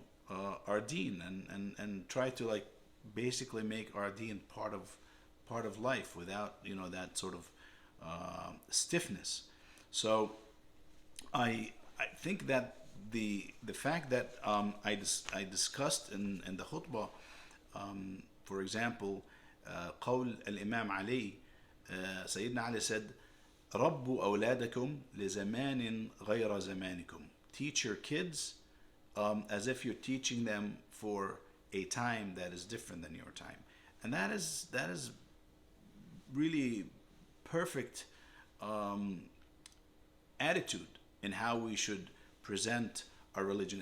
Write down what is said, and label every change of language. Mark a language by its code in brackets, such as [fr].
[en] our deen, and try to basically make our deen part of life without, that sort of stiffness. So I think that the fact that I discussed in the khutbah, for example, [ar] قول الإمام علي [en] Sayyidina Ali said, [ar] ربوا أولادكم لزمان غير زمانكم. [en] Teach your kids as if you're teaching them for a time that is different than your time. And that is really perfect attitude in how we should present our religion.